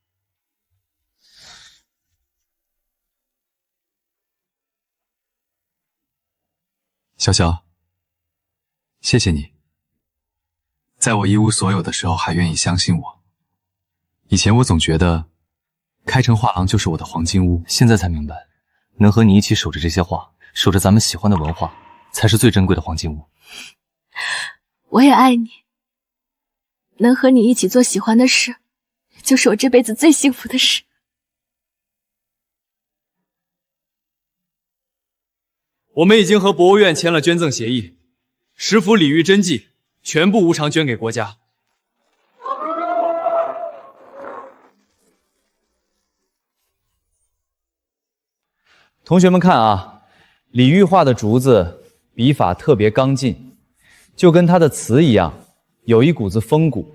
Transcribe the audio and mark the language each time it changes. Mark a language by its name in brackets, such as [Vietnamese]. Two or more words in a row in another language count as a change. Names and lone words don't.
[Chinese] 瀟瀟，謝謝你，在我一無所有的時候還願意相信我。以前我總覺得開成畫廊就是我的黃金屋，現在才明白，能和你一起守着這些畫，守着咱們喜歡的文化，才是最珍貴的黃金屋。我也愛你，能和你一起做喜歡的事，就是我這輩子最幸福的事。我們已經和博物院簽了捐贈協議，10幅李煜真跡全部無償捐給國家。同學們看啊，李煜畫的竹子筆法特別剛勁，就跟他的詞一樣，有一股子風骨。